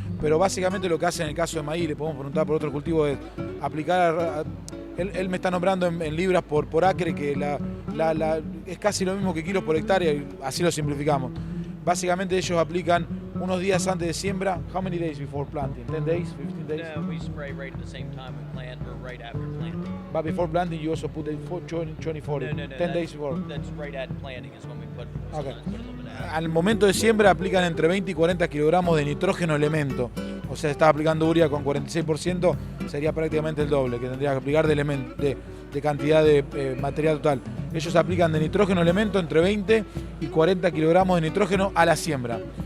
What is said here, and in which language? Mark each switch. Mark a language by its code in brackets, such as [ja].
[es] Pero básicamente lo que hacen en el caso de maíz, le podemos preguntar por otro cultivo, es aplicar. Él me está nombrando en libras por acre, que es casi lo mismo que kilos por hectárea, y así lo simplificamos. Básicamente ellos aplican unos días antes de siembra. [en] How many days before planting? 10 days? 15 days? No, we spray right at the same time we plant or right after planting. But before planting you also put 24, No, 10 days before. That's right at planting is when we put, Okay. sometimes put a little bit after. [es] Al momento de siembra aplican entre 20 y 40 kilogramos de nitrógeno elemento. O sea, está aplicando urea con 46%, sería prácticamente el doble que tendría que aplicar de cantidad de material total. Ellos aplican de nitrógeno elemento entre 20 y 40 kilogramos de nitrógeno a la siembra.